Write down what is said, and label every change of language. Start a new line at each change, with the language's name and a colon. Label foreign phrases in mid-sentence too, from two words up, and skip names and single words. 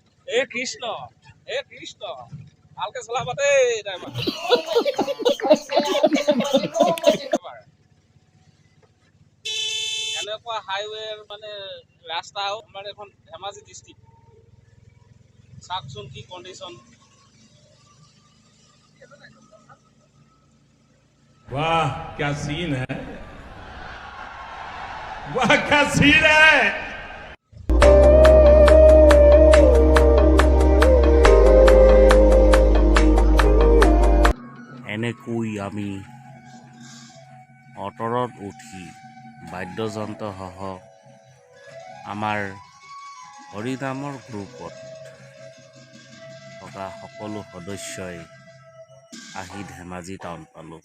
Assamese: হে কৃষ্ণ, হে কৃষ্ণ, ভালকৈ চলাবা দেই ড্ৰাইভাৰ। এনেকুৱা হাইৱেৰ মানে ৰাস্তা আমাৰ এখন ধেমাজি ডিষ্ট্ৰিক্ট, চাওকচোন কি কণ্ডিশ্যন।
Hindi: वाह क्या सीन है, वाह क्या सीन है।
Assamese: এনেকৈ আমি অটৰত উঠি বাদ্যযন্ত্ৰসহ আমাৰ হৰিনামৰ গ্ৰুপত থকা সকলো সদস্যই আহি ধেমাজি টাউন পালোঁ।